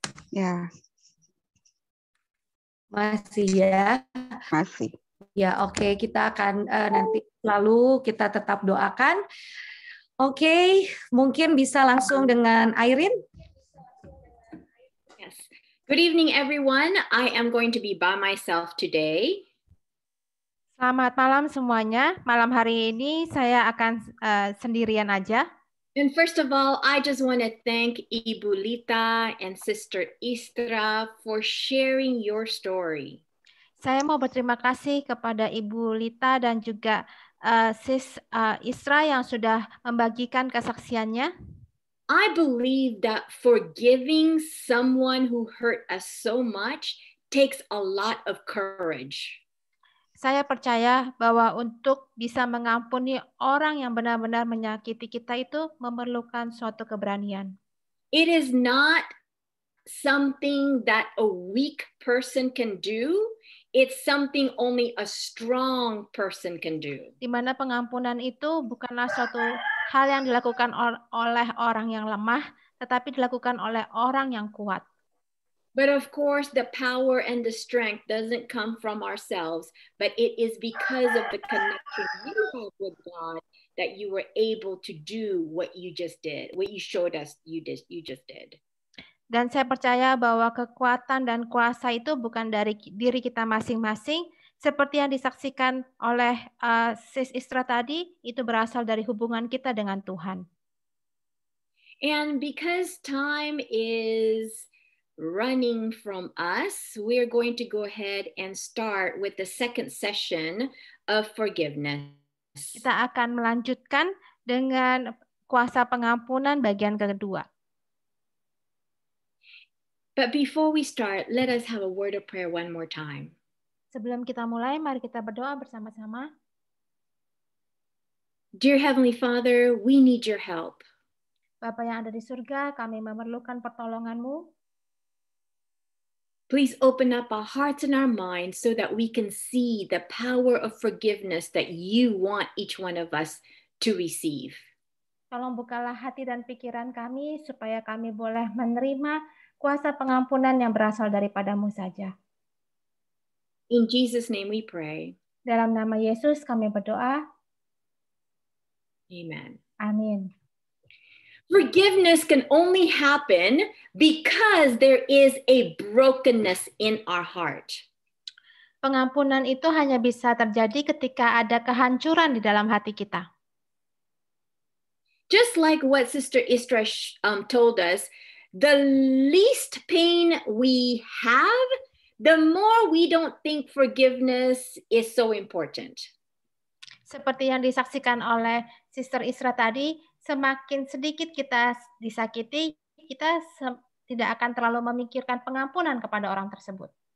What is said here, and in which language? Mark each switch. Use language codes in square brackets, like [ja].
[id] Ya. Masih ya? Masih. Ya, oke. Kita akan nanti lalu kita tetap doakan. Oke, mungkin bisa langsung dengan Irene. [en] Yes. Good evening, everyone. I am going to be by myself today. [id] Selamat malam semuanya. Malam hari ini saya akan sendirian aja. [en] And first of all, I just want to thank Ibu Lita and Sister Istra for sharing your story. [id] Saya mau berterima kasih kepada Ibu Lita dan juga Sis Istra yang sudah membagikan kesaksiannya. [en] I believe that forgiving someone who hurt us so much takes a lot of courage. [id] Saya percaya bahwa untuk bisa mengampuni orang yang benar-benar menyakiti kita itu memerlukan suatu keberanian. [en] It is not something that a weak person can do. It's something only a strong person can do. [id] Di mana pengampunan itu bukanlah suatu hal yang dilakukan oleh orang yang lemah, tetapi dilakukan oleh orang yang kuat. [en] But of course, the power and the strength doesn't come from ourselves, but it is because of the connection you have with God that you were able to do what you just did, what you showed us you just did. [id] Dan saya percaya bahwa kekuatan dan kuasa itu bukan dari diri kita masing-masing, seperti yang disaksikan oleh Sis Istra tadi, itu berasal dari hubungan kita dengan Tuhan. [en] And because time is running from us, we're going to go ahead and start with the second session of forgiveness. [id] Kita akan melanjutkan dengan kuasa pengampunan bagian kedua. [en] But before we start, let us have a word of prayer one more time. [id] Sebelum kita mulai, mari kita berdoa bersama-sama. [en] Dear Heavenly Father, we need your help. [id] Bapa yang ada di surga, kami memerlukan pertolongan-Mu. [en] Please open up our hearts and our minds so that we can see the power of forgiveness that you want each one of us to receive. [id] Tolong bukalah hati dan pikiran kami supaya kami boleh menerima kuasa pengampunan yang berasal daripadamu saja. [en] In Jesus' name we pray. [id] Dalam nama Yesus kami berdoa. [en] Amen. [id] Amin. [en] Forgiveness can only happen because there is a brokenness in our heart. [id] Pengampunan itu hanya bisa terjadi ketika ada kehancuran di dalam hati kita. [en] Just like what Sister Istra told us, the least pain we have, the more we don't think forgiveness is so important. [id] Seperti yang disaksikan oleh Sister Isra tadi, semakin sedikit kita disakiti, kita tidak akan terlalu memikirkan pengampunan kepada orang tersebut.